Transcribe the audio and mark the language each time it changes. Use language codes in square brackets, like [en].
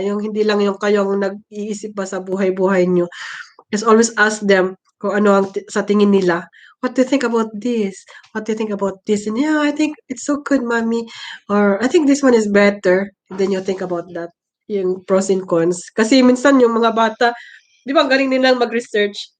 [tl] Yung hindi lang yung kayong nag-iisip ba sa buhay-buhay nyo. [en] Just always ask them [tl] kung ano ang sa tingin nila. [en] What do you think about this? What do you think about this? And yeah, I think it's so good, mommy. Or I think this one is better. And then you think about that. [tl] yung pros and cons. Kasi minsan yung mga bata, di ba ang galing nilang mag-research.